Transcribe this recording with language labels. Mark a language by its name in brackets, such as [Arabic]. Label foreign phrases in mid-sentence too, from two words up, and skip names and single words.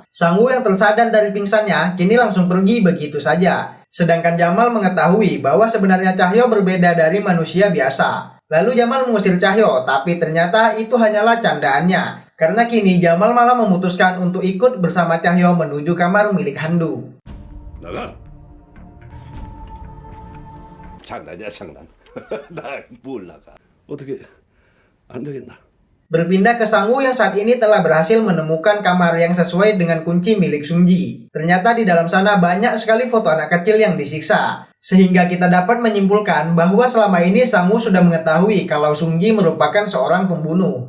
[Indonesian] Sang-woo yang tersadar dari pingsannya kini langsung pergi begitu saja. Sedangkan Jamal mengetahui bahwa sebenarnya Cahyo berbeda dari manusia biasa. Lalu Jamal mengusir Cahyo, tapi ternyata itu hanyalah candaannya. Karena kini Jamal malah memutuskan untuk ikut bersama Cahyo menuju kamar milik Handu. [Korean] 나가. 장난이야 장난. 나 뭘 나가. 어떻게 안 되겠나? [Indonesian] Berpindah ke Sang-woo yang saat ini telah berhasil menemukan kamar yang sesuai dengan kunci milik Sung-ji. Ternyata di dalam sana banyak sekali foto anak kecil yang disiksa. Sehingga kita dapat menyimpulkan bahwa selama ini Sang-woo sudah mengetahui kalau Sung-ji merupakan seorang pembunuh.